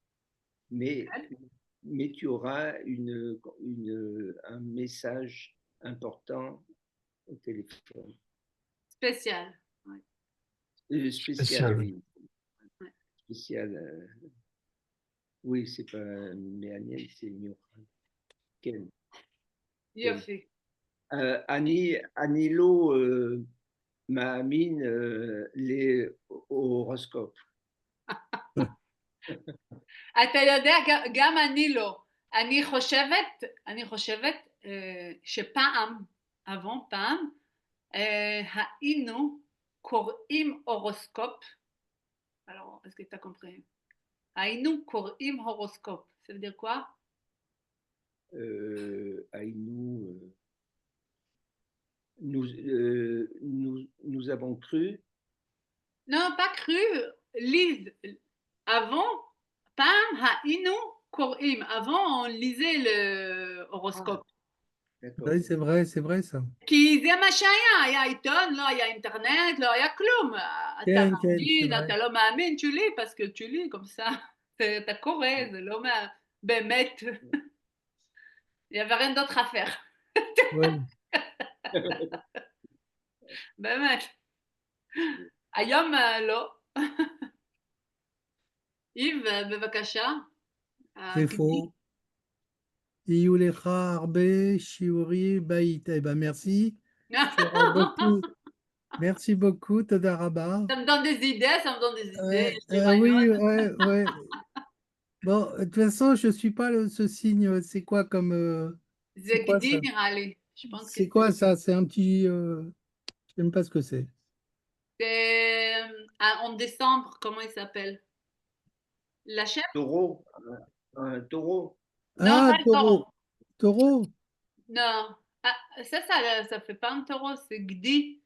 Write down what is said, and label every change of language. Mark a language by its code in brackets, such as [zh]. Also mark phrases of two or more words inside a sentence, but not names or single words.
[fr] Mais tu auras un message important au téléphone. spécial. Ouais. Spécial, Spécial. oui. Ouais. Spécial. Oui, c'est pas Méaniel, c'est Miochad. [he] Ken. יופי. אני לא מאמין, [fr] les horoscopes. [he] אתה יודע, גם אני לא. אני חושבת שפעם, פעם, היינו קוראים הורוסקופ. [fr] Alors, est-ce que tu as compris? [he] היינו קוראים הורוסקופ. [fr] Ça veut dire quoi? Aïnou, nous avons cru. Non, pas cru. Lise. Avant, [he] פעם היינו קוראים, [fr] avant on lisait l'horoscope. D'accord. Oui, c'est vrai ça. [he] כי זה מה שהיה, היה עיתון, לא היה אינטרנט, לא היה כלום. אתה כן, כן, c'est מאמין, [fr] vrai. [he] אתה לא מאמין, [fr] tu lis, parce que tu lis comme ça. [he] אתה קורא, זה לא באמת. [fr] Il n'y avait rien d'autre à faire. Ouais. [he] באמת. היום לא. איב, בבקשה. [fr] C'est faux. [he] יהיו לך הרבה שיעורי בית. [fr] Eh ben merci. Tu auras beaucoup. Merci beaucoup, [he] תודה רבה. [fr] Ça me donne des idées, ça me donne des idées. Je dis, why Oui, [en] not? [fr] ouais. Bon, de toute façon, je suis pas ce signe. C'est quoi comme [he] זה [fr] c'est quoi [he] גדי [fr] ça? [he] נראה לי. [fr] Je pense que C'est quoi ça? C'est un petit. Je sais même pas ce que c'est. c'est en décembre, comment il s'appelle? La chèvre? Taureau. Un taureau. Non, Ah, pas le taureau. Taureau. Non. Ah, ça fait pas un taureau, c'est Gdi.